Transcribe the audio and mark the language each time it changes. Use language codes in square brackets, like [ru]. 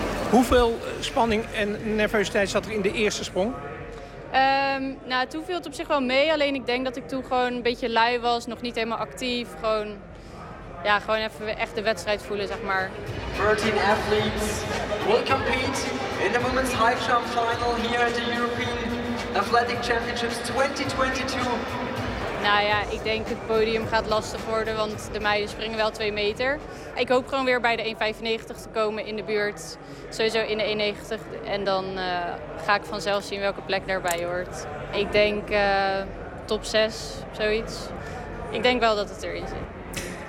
[nl] Hoeveel spanning en nervositeit zat er in de eerste sprong? Toen viel het op zich wel mee, alleen ik denk dat ik toen gewoon een beetje lui was, nog niet helemaal actief. Gewoon, ja, gewoon even echt de wedstrijd voelen, zeg maar. [en] 13 athletes will compete in the women's high jump final here at the European Athletic Championships 2022. [nl] Nou ja, ik denk het podium gaat lastig worden, want de meiden springen wel 2 meter. Ik hoop gewoon weer bij de 1,95 te komen in de buurt. Sowieso in de 1,90. En dan ga ik vanzelf zien welke plek daarbij hoort. Ik denk top 6, zoiets. Ik denk wel dat het erin zit.